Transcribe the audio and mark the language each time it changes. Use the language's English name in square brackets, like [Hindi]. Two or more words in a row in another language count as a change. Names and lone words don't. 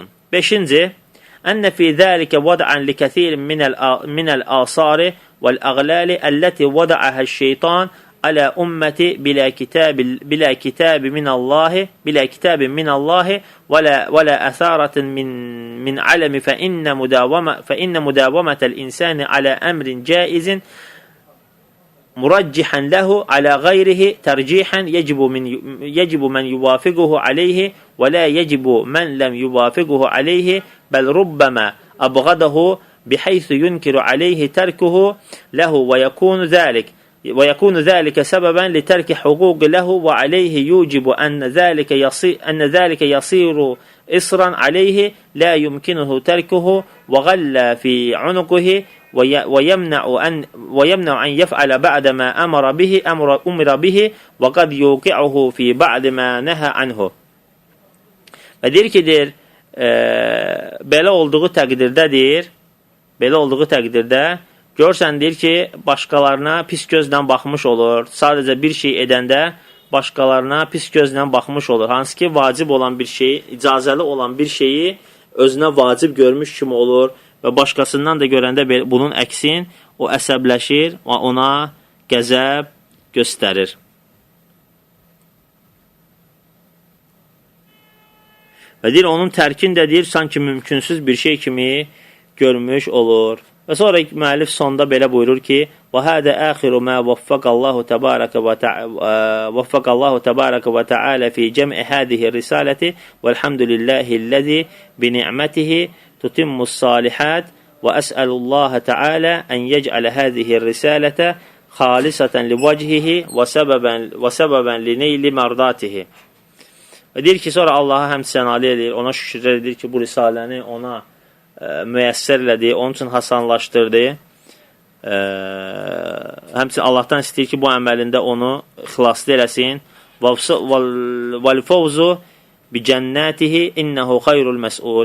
[Arabic] Beşinci, أن في ذلك وضعا لكثير من الآصار والأغلال التي وضعها الشيطان على الأمة بلا كتاب من الله ولا أثارة من علم فإن مداومة الإنسان على أمر جائز مرجحا له على غيره ترجيحا يجب من يوافقه عليه ولا يجب من لم يوافقه عليه بل ربما أبغضه بحيث ينكر عليه تركه له ويكون ذلك سببا لترك حقوق له وعليه يوجب أن ذلك يصير إصرا عليه لا يمكنه تركه وغلى في عنقه ويمنع أن يفعل بعد ما أمر به وقد يوقعه في بعد ما نهى عنه. [Azerbaijani] Və deyir ki, deyir, belə olduğu təqdirdə görsən, deyir ki, başqalarına pis gözlə baxmış olur. Sadəcə bir şey edəndə başqalarına pis gözlə baxmış olur. Hansı ki, vacib olan bir şeyi, icazəli olan bir şeyi özünə vacib görmüş kimi olur. Və başqasından da görəndə bunun əksin, o əsəbləşir və ona qəzəb göstərir. Və deyir, onun tərkin də deyir, sanki mümkünsüz bir şey kimi görmüş olur. Və sonra müəllif sonda belə buyurur ki, [Arabic] وَهَذَا آخِرُ مَا وَفَّقَ اللّٰهُ تَبَارَكَ وَتَعَالَى فِي جَمْعِ هَذِهِ الرِّسَالَةِ وَالْحَمْدُ لِلّٰهِ الَّذِي بِنِعْمَتِهِ تتم الصالحات وأسأل الله تعالى أن يجعل هذه الرسالة خالصة لوجهه وسببا لنيل مرضاته. [Azerbaijani] Və deyir ki, sonra Allaha həmd sənalı edir, ona şükürlər edir ki, bu risaləni ona müyəssər elədi, onun üçün hasanlaşdırdı. Həmçinin Allahdan istəyir ki, bu əməlində onu xilaslı eləsin. [Arabic] وَالْفَوْزُ بجنته إنه خير مسؤول.